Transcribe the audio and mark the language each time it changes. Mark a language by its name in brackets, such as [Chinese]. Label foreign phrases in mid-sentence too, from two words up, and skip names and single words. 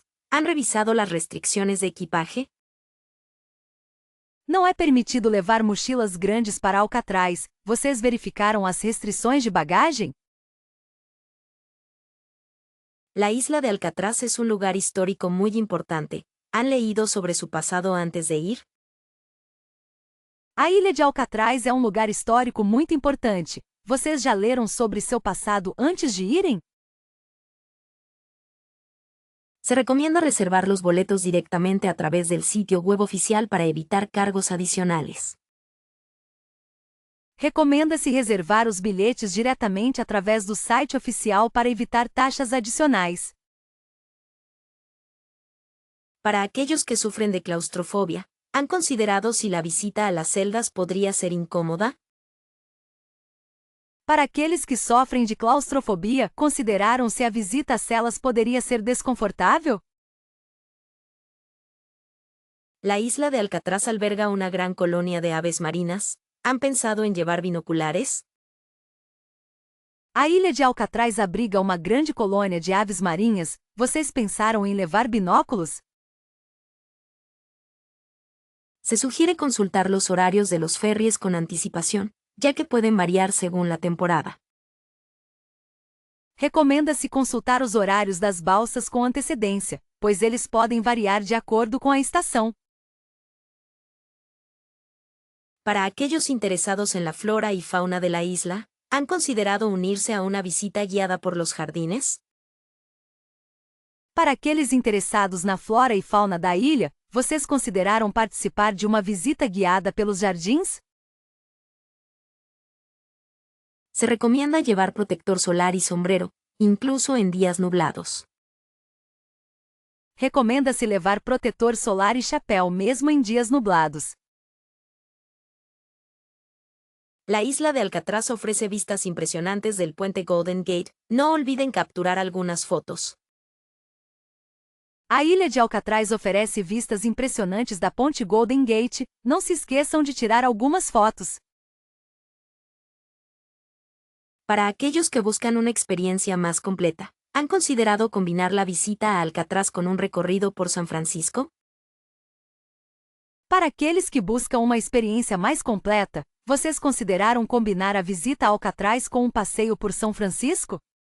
[Spanish] ¿Han revisado las restricciones de equipaje? [Portuguese] Não é permitido levar mochilas grandes para Alcatraz. Vocês verificaram as restrições de bagagem? [Spanish] La isla de Alcatraz es un lugar histórico muy importante. ¿Han leído sobre su pasado antes de ir? [Portuguese] A ilha de Alcatraz é um lugar histórico muito importante. Vocês já leram sobre seu passado antes de irem? [Spanish] Se recomienda reservar los boletos directamente a través del sitio web oficial para evitar cargos adicionales. [Portuguese] Recomenda-se reservar os bilhetes diretamente através do site oficial para evitar taxas adicionais. [Spanish] Para aquellos que sufren de claustrofobia, ¿han considerado si la visita a las celdas podría ser incómoda? [Portuguese] Para aqueles que sofrem de claustrofobia, consideraram se a visita às celas poderia ser desconfortável? [Spanish] La isla de Alcatraz alberga una gran colonia de aves marinas. ¿Han pensado en llevar binoculares? [Portuguese] A ilha de Alcatraz abriga uma grande colônia de aves marinhas. Vocês pensaram em levar binóculos? [Spanish] Se sugiere consultar los horarios de los ferries con anticipación, ya que pueden variar según la temporada. [Portuguese] Recomenda-se consultar os horários das balsas com antecedência, pois eles podem variar de acordo com a estação. [Spanish] Para aquellos interesados en la flora y fauna de la isla, ¿han considerado unirse a una visita guiada por los jardines? [Portuguese] Para aqueles interessados na flora e fauna da ilha, vocês consideraram participar de uma visita guiada pelos jardins? [Spanish] Se recomienda llevar protector solar y sombrero, incluso en días nublados. [Portuguese] Recomenda-se levar protetor solar e chapéu mesmo em dias nublados. [Spanish] La isla de Alcatraz ofrece vistas impresionantes del puente Golden Gate. No olviden capturar algunas fotos. [Portuguese] A ilha de Alcatraz oferece vistas impressionantes da ponte Golden Gate. Não se esqueçam de tirar algumas fotos. [Spanish] Para aquellos que buscan una experiencia más completa, ¿han considerado combinar la visita a Alcatraz con un recorrido por San Francisco? [Portuguese] Para aqueles que buscam uma experiência mais completa, vocês consideraram combinar a visita a Alcatraz com um passeio por São Francisco?